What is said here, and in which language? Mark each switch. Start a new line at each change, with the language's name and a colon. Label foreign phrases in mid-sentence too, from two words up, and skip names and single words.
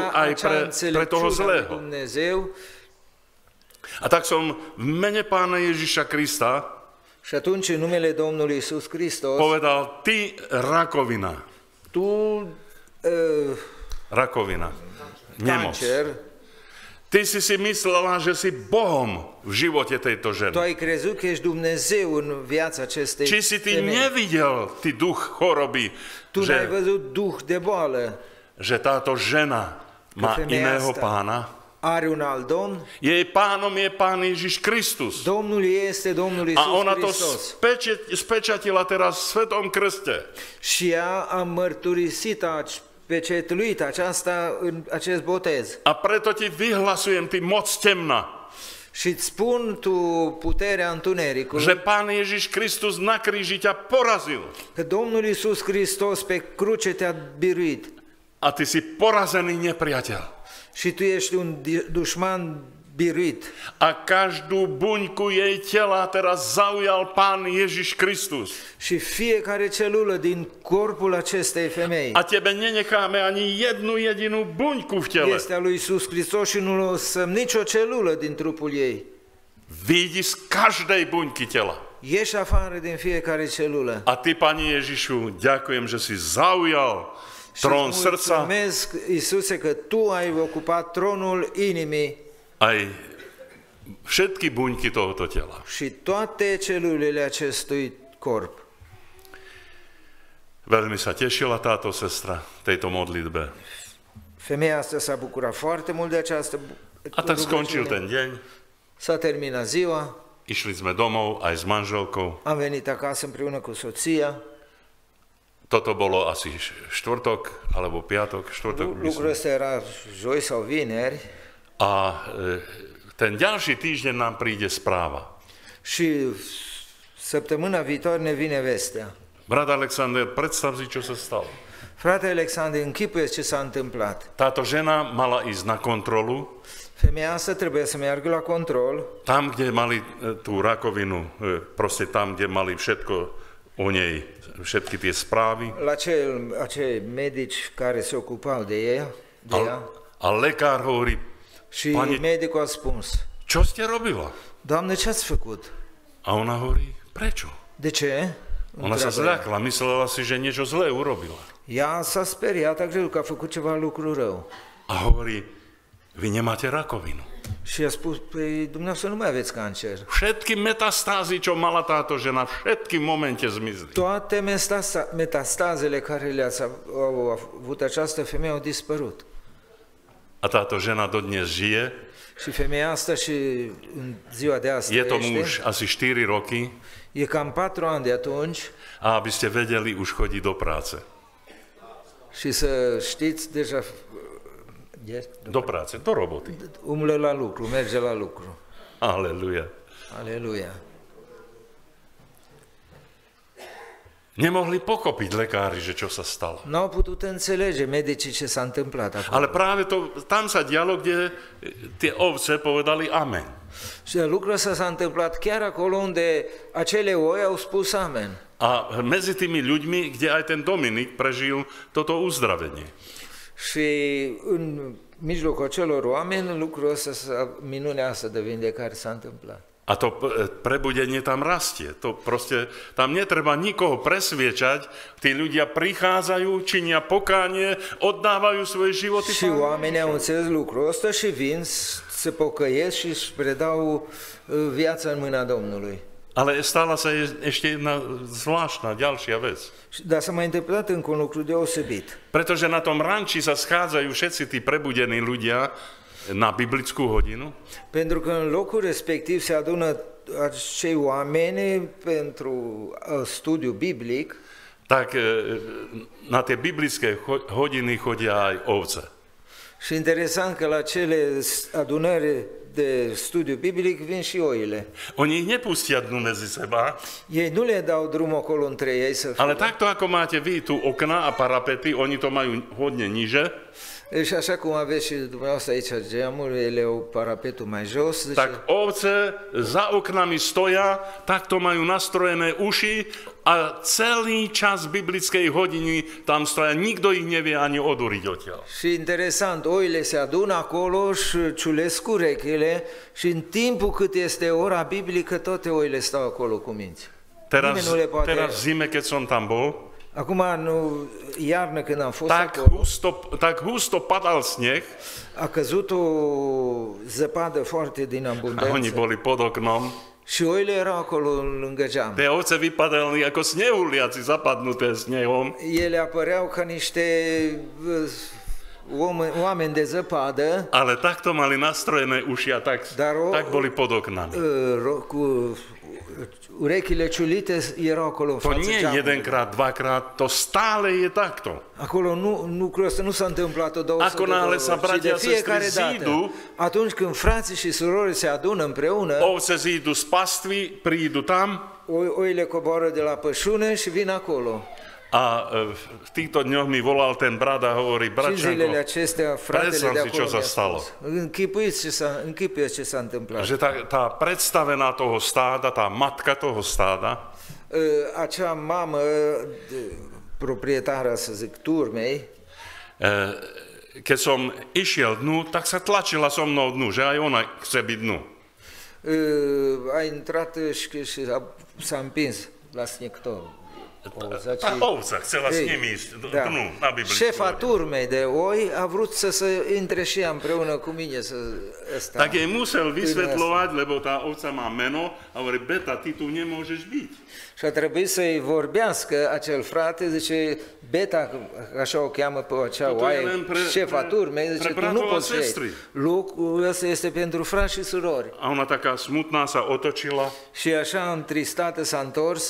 Romanian: declara
Slovak: aj
Romanian: acea
Slovak: pre toho
Romanian: înțelepciune a lui
Slovak: zlého.
Romanian: Dumnezeu.
Slovak: A tak som v mene Pána Ježiša Krista
Romanian: Și atunci, în numele Domnului Iisus Hristos,
Slovak: povedal, ty rakovina, rakovina, nemoc.
Romanian: cancer,
Slovak: Ty si myslela, že si Bohom v živote tejto tu ženy.
Romanian: ai crezut că ești Dumnezeu în viața acestei
Slovak: Či si ty
Romanian: femei.
Slovak: nevidel, ty duch choroby,
Romanian: Tu n-ai
Slovak: že,
Romanian: văzut duh de boală,
Slovak: že táto žena má
Romanian: femeia
Slovak: iného
Romanian: asta
Slovak: pána?
Romanian: are un alt Domn.
Slovak: Jej pánom je Pán Ježiš Kristus.
Romanian: Domnul este Domnul Iisus
Slovak: A ona to
Romanian: Hristos.
Slovak: spečatila teraz v Svetom Krste.
Romanian: Și ea a mărturisit, a pecetluit aceasta în acest botez.
Slovak: A preto ti vyhlasujem, ty moc temna,
Romanian: Și îți spun tu puterea întunericului,
Slovak: že Pán Ježiš Kristus na kríži ťa porazil.
Romanian: că Domnul Iisus Hristos pe cruce te-a biruit
Slovak: A ty si porazený nepriateľ.
Romanian: și tu ești un dușman biruit.
Slovak: A každú buňku jej tela teraz zaujal Pán Ježiš Kristus.
Romanian: Și fiecare celulă din corpul acestei femei
Slovak: A tebe nenecháme ani jednu jedinú buňku v tele.
Romanian: este a lui Iisus Hristos și nu lăsăm nicio celulă din trupul ei.
Slovak: Vyjdi z každej buňky tela.
Romanian: Ieși afară din fiecare celulă.
Slovak: A ty, Pani Ježišu, ďakujem, že si zaujal trón
Romanian: Și
Slovak: srdca
Romanian: mulțumesc, Iisuse, că tu ai ocupat tronul inimii
Slovak: aj všetky buňky tohoto tela.
Romanian: și toate celulele acestui corp.
Slovak: Veľmi sa tešila táto sestra tejto modlitbe.
Romanian: Femeia asta s-a bucurat foarte mult de această
Slovak: A tak skončil
Romanian: rugăciune.
Slovak: ten deň.
Romanian: S-a terminat ziua,
Slovak: Išli sme domov aj s manželkou.
Romanian: am venit acasă împreună cu soția.
Slovak: Toto bolo asi štvrtok alebo piatok. Štvrtok
Romanian: Lucrul
Slovak: myslím.
Romanian: ăsta era joi sau vineri
Slovak: A ten ďalší týždeň nám príde správa.
Romanian: și săptămâna viitoare ne vine vestea.
Slovak: Brat Alexander, predstav si, čo sa stalo.
Romanian: Frate Alexandru, închipuie ce s-a întâmplat.
Slovak: Táto žena mala ísť na kontrolu,
Romanian: Femeia asta trebuie să meargă la control,
Slovak: tam, kde mali tú rakovinu, proste tam, kde mali všetko o nej, všetky tie správy.
Romanian: la acei medici care se ocupau de ea.
Slovak: A lekár hovorí,
Romanian: Și
Slovak: Pani-
Romanian: medicul a spus,
Slovak: čo ste robila?
Romanian: Doamne, ce ați făcut?
Slovak: A ona hovorí, prečo?
Romanian: De ce?
Slovak: Ona sa
Romanian: Întreabă ea.
Slovak: zľakla, myslela si, že niečo zlé urobila.
Romanian: Ea s-a speriat, a crezut că a făcut ceva lucru rău.
Slovak: A hovorí, vy nemáte rakovinu.
Romanian: Și a spus, păi dumneavoastră nu mai aveți cancer.
Slovak: Všetky metastázy, čo mala táto žena, všetky v momente zmizli.
Romanian: Toate metastazele care au avut această femeie au dispărut.
Slovak: A táto žena dodnes žije.
Romanian: Și femeia asta și în ziua de astăzi
Slovak: Je tomu už asi 4 roky.
Romanian: e cam 4 ani de atunci
Slovak: A aby ste vedeli, už chodí do práce.
Romanian: și să știți, deja
Slovak: Do práce, do roboty.
Romanian: umblă la lucru, merge la lucru.
Slovak: Aleluja.
Romanian: Aleluia.
Slovak: Nemohli pochopiť lekári, že čo sa stalo.
Romanian: N-au putut înțelege medicii ce s-a întâmplat acolo.
Slovak: Ale práve tam sa dialo, kde tie ovce povedali amen.
Romanian: Și lucrul ăsta s-a întâmplat chiar acolo unde acele oi au spus amen.
Slovak: A medzi tými ľuďmi, kde aj ten Dominik prežil toto uzdravenie.
Romanian: Și în mijlocul acelor oameni, lucrul ăsta, minunea asta de vindecare s-a întâmplat.
Slovak: A to prebudenie tam rastie. To proste, tam netreba nikoho presviečať. Tí ľudia prichádzajú, činia pokánie, oddávajú svoje životy.
Romanian: Și oamenii au înțeles lucrul ăsta și vin, se pocăiesc și își predau viața în mâna Domnului.
Slovak: Ale stala sa ešte jedna zvláštna ďalšia vec.
Romanian: Dar s-a mai întâmplat încă un lucru deosebit.
Slovak: Pretože na tom ranči sa schádzajú všetci tí prebudení ľudia na biblickú hodinu.
Romanian: Pentru că în locul respectiv se adună acei oameni pentru studiu biblic.
Slovak: Tak na tie biblické hodiny chodia aj ovce.
Romanian: Și interesant că la cele adunări de studiu biblic vin și oile.
Slovak: Oni ich nepustia dnu medzi seba.
Romanian: Ei nu le dau drum acolo între ei să fie.
Slovak: Ale takto ako máte vy tu okna a parapety, oni to majú hodne niže.
Romanian: Și așa cum aveți și dumneavoastră aici geamuri, ele au parapetul mai jos. Deci...
Slovak: Tak ovce za oknami stoja, takto majú nastrojené uši a celý čas biblickej hodiny tam stoja. Nikto ich nevie ani oduriť odtiaľ.
Romanian: Și interesant, oile se adună acolo și ciulesc urechile și în timpul cât este ora biblică, toate oile stau acolo cu minți.
Slovak: Teraz v zime, keď som tam bol,
Romanian: acum, iarnă, când am fost acolo,
Slovak: tak husto padal sneh,
Romanian: a căzut o zăpadă foarte din
Slovak: a oni
Romanian: abundență
Slovak: boli pod oknom.
Romanian: și oile erau acolo lângă geam.
Slovak: Tie ovce vypadali ako snehuliaci zapadnuté snehom.
Romanian: Ele apăreau ca niște oameni de zăpadă,
Slovak: Ale takto mali nastrojené uši a tak boli pod oknami.
Romanian: cu urechile ciulite erau acolo în
Slovak: To
Romanian: fața
Slovak: nie
Romanian: geamului.
Slovak: jedenkrát, dvakrát, to stále je takto.
Romanian: Acolo lucrul ăsta nu s-a întâmplat o două
Slovak: Ako náhle sa
Romanian: ci de
Slovak: bratia a
Romanian: fiecare
Slovak: sestry
Romanian: dată.
Slovak: zídu,
Romanian: Atunci când frații și surorile se adună împreună,
Slovak: ovce zídu z pastvy, prídu tam
Romanian: oile coboară de la pășune și vin acolo.
Slovak: a v týchto dňoch mi volal ten brat a hovorí,
Romanian: Și în zilele
Slovak: bračanko,
Romanian: acestea, fratele
Slovak: predstav
Romanian: de
Slovak: si,
Romanian: acolo
Slovak: čo sa
Romanian: mi-a
Slovak: stalo.
Romanian: spus. Închipuiți ce s-a întâmplat.
Slovak: Že tá predstavená toho stáda, tá matka toho stáda,
Romanian: Acea mamă, proprietară, să zic, turmei,
Slovak: keď som išiel dnu, tak sa tlačila so mnou dnu, že aj ona chce byť dnu.
Romanian: a intrat și s-a împins la snictor.
Slovak: Tá ovca chcela s nimi ísť dnu na biblickú
Romanian: Șefa
Slovak: hodinu.
Romanian: turmei de oi a vrut să se intre și ea împreună cu mine să ăsta.
Slovak: Tak jej musel vysvetľovať, lebo tá ovca má meno a hovorí, Beta, ty tu nemôžeš byť.
Romanian: Și a trebuit să-i vorbească acel frate, zice, Beta, așa o cheamă pe acea oaie, șefa turmei, zice, tu nu poți fi aici. Lucrul ăsta este pentru frați și surori. A ona taká smutná sa otočila, Și așa întristată s-a întors,